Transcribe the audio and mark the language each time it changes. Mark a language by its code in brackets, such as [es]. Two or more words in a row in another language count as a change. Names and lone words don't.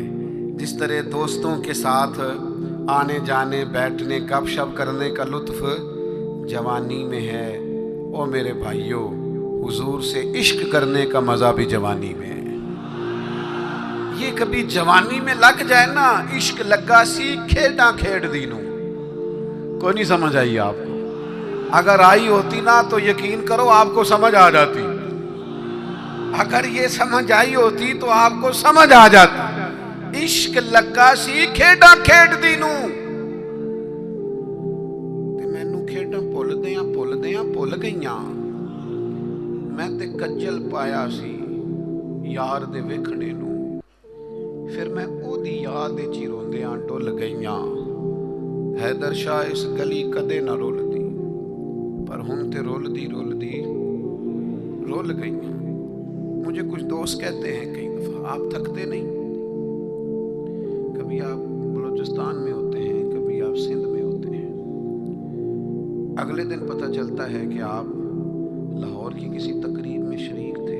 [ur] جس طرح دوستوں کے ساتھ آنے جانے, بیٹھنے, گپ شپ کرنے کا لطف جوانی میں ہے. او میرے بھائیوں, حضور سے عشق کرنے کا مزہ بھی جوانی میں ہے. یہ کبھی جوانی میں لگ جائے نا, [pa] عشق لگا سی کھیڈاں کھیڑ دینوں. [ur] کوئی نہیں سمجھ آئی آپ کو؟ اگر آئی ہوتی نا تو یقین کرو آپ کو سمجھ آ جاتی. اگر یہ سمجھ آئی ہوتی تو آپ کو سمجھ آ جاتی. [pa] عشق لگا سی کھیڈاں کھیڑ دینوں, تے مینوں کھیڈاں بھل گئیاں. میں تے کجل پایا سی یار دے ویکھنے نوں, پھر میں او دی یاد وچ روندیاں ڈل گئیاں. حیدر شاہ اس گلی کدے نہ رولدی, پر ہن تے رولدی رول گئیاں. [ur] مجھے کچھ دوست کہتے ہیں کئی دفعہ, آپ تھکتے نہیں؟ کبھی آپ بلوچستان میں ہوتے ہیں, کبھی آپ سندھ میں ہوتے ہیں, اگلے دن پتہ چلتا ہے کہ آپ لاہور کی کسی تقریب میں شریک تھے.